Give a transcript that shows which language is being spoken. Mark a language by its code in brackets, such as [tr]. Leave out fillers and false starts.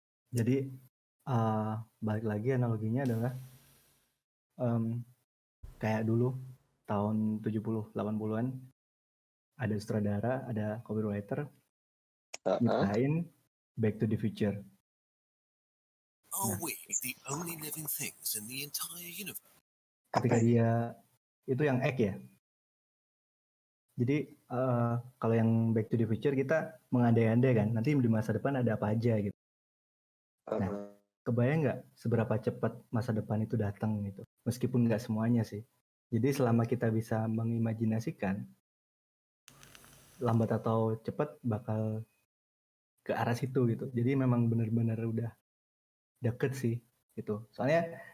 [id] Jadi, balik lagi analoginya adalah kayak dulu tahun 70-80-an ada sutradara, ada copywriter Heeh. nyiptain Back to the Future. [en] Are we the only living things in the entire universe? [id] Ketika dia itu yang Egg ya. Jadi kalau yang Back to the Future kita mengandai-andai kan, nanti di masa depan ada apa aja gitu. Nah, kebayang nggak seberapa cepat masa depan itu datang gitu? Meskipun nggak semuanya sih. Jadi selama kita bisa mengimajinasikan, lambat atau cepat bakal ke arah situ gitu. Jadi memang benar-benar udah deket sih gitu. Soalnya